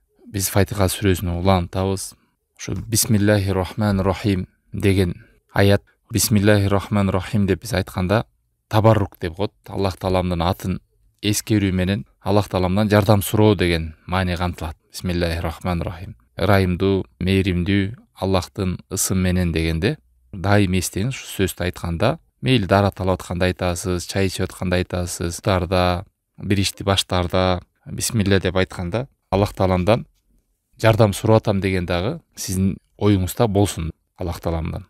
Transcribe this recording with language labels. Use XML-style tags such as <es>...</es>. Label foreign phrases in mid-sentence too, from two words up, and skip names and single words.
<ky>Биз Фатиха сүрөсүн улантабыз. Ошо</ky> <ar>بسم الله الرحمن الرحيم</ar> <ky>деген аят.</ky> <ar>بسم الله الرحمن الرحيم</ar> <ky>деп биз айтканда табаррук деп коет. Аллах Тааламдын атын эскерүү менен Аллах Тааламдан жардам суроо деген маани камтылат.</ky> <ar>بسم الله الرحمن الرحيم.</ar> <ky>Ырайымдуу, мээримдүү Аллахтын ысым менен дегенде дайым эстеңиз, ушу сөздү айтканда мейли дара талап атканда айтасыз, чай ичип атканда айтасыз, тарда, бир ишти баштарда бисмилля деп айтканда Аллах Тааламдан жардам сурап атам деген дагы сиздин оюңузда болсун Аллах Тааламдан.</ky>